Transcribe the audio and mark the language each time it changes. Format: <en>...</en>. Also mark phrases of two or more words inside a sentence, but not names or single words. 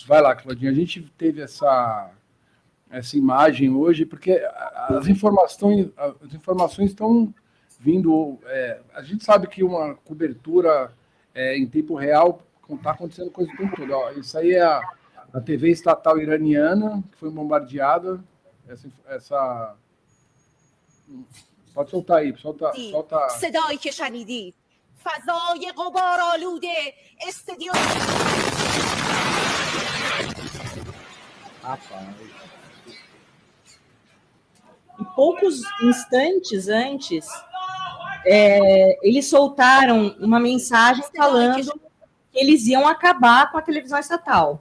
<pt>Vai lá, Claudinha, a gente teve essa imagem hoje, porque as informações estão vindo... a gente sabe que uma cobertura em tempo real está acontecendo coisa o tempo todo. Ó, isso aí é a TV estatal iraniana, que foi bombardeada. Pode soltar aí, solta.</pt> <fa>صدایی که شنیدید فضای غبارآلوده استادیوم.</fa> <pt>E poucos instantes antes, eles soltaram uma mensagem falando que eles iam acabar com a televisão estatal.</pt>